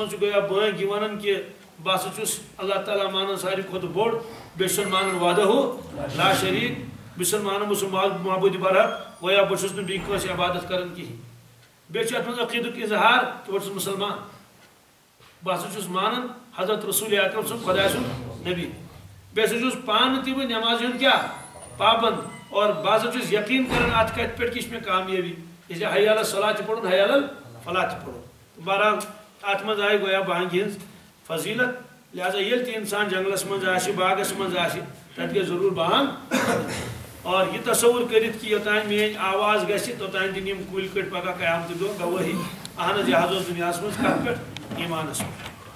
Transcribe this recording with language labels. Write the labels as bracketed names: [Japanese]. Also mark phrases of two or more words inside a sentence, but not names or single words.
[Kashmiri] منٛز چھُ گویا بٲنگۍ یہِ ونان کہ بہٕ ہسا چھُس اللہ تعالیٰ مانان ساروی کھۄتہٕ بوٚڑ بیٚیہِ چھُسن مانان [Arabic] وحدہُ لا شریٖک [Kashmiri] بہٕ چھُسن مانان بہٕ چھُس معبوٗدِ برحق گویا بہٕ چھُس نہٕ بیٚیہِ کٲنٛسہِ عبادت کران کِہیٖنۍ بیٚیہِ چھُ اتھ منٛز عقیٖدُک اظہار کہ بہٕ چھُس مُسلمان بہٕ ہسا چھُس مانان حضرت رسول اکرم سُنٛد خۄداے سُنٛد نبی بیٚیہِ ہسا چھُس پانہٕ تہِ بہٕ نٮ۪مازِ ہُنٛد کیٛاہ پابند اور بعض چھُس یقین کران اتھ کتھ پٮ۪ٹھ کہ یہِ چھِ مےٚ کامیٲبی [Urdu] اس لیے [Arabic] حی علی الصلاۃ [Kashmiri] تہِ پرُن [Arabic] حی علی الفلاح [Kashmiri] تہِ پرُن بہرحال اتھ منٛز آیہِ گویا بانگہِ ہٕنٛز فضیلت لہذا ییٚلہِ تہِ انسان جنگلس منٛز آسہِ باغس منٛز آسہِ تتہِ گژھِ ضروٗر بانگ اور یہ تصور کٔرِتھ کہ یوٚتانۍ میٲنۍ آواز گژھِ توٚتانۍ دِنۍ یِم کُلۍ کٔٹۍ پگاہ قیامتٕکۍ دۄہ گوٲہی اہن حظ یہِ حظ اوس دُنیاہس منٛز کتھ پٮ۪ٹھ ایٖمانس پٮ۪ٹھ